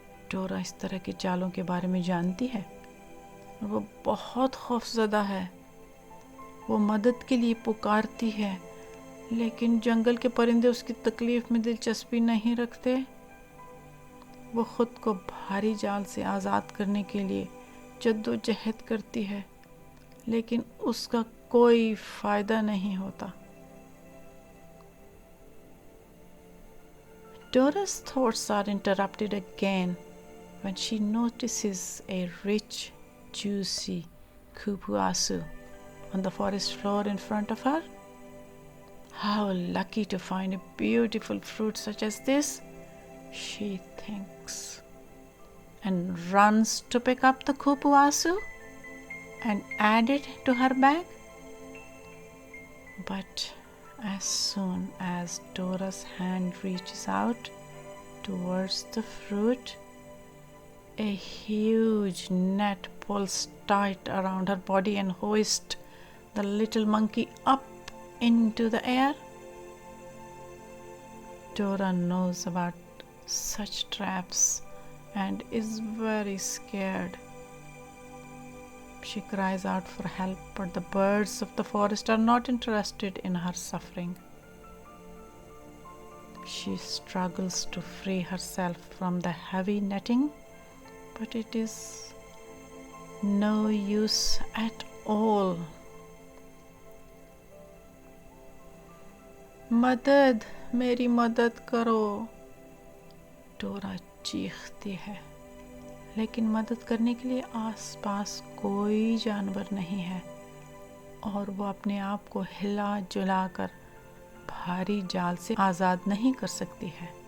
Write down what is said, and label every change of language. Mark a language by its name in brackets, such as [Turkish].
[Urdu] ڈورا اس طرح کے جالوں کے بارے میں جانتی ہے اور وہ بہت خوفزدہ ہے۔ وہ مدد کے لیے پکارتی ہے، لیکن جنگل کے پرندے اس کی تکلیف میں دلچسپی نہیں رکھتے۔ وہ خود کو بھاری جال سے آزاد کرنے کے لیے جد و جہد کرتی ہے، لیکن اس کا کوئی فائدہ نہیں ہوتا۔ [English] Dora's thoughts are interrupted again when she notices a rich, juicy kupuasu on the forest floor in front of her. How lucky to find a beautiful fruit such as this, she thinks. and runs to pick up the kupuasu and add it to her bag. But as soon as Dora's hand reaches out towards the fruit, a huge net pulls tight around her body and hoists the little monkey up into the air. Dora knows about such traps and is very scared. She cries out for help, but the birds of the forest are not interested in her suffering. She struggles to free herself from the heavy netting, but it is no use at all. [Urdu] مدد، میری مدد کرو، ڈورا چیختی ہے، لیکن مدد کرنے کے لیے آس پاس کوئی جانور نہیں ہے اور وہ اپنے آپ کو ہلا جلا کر بھاری جال سے آزاد نہیں کر سکتی ہے۔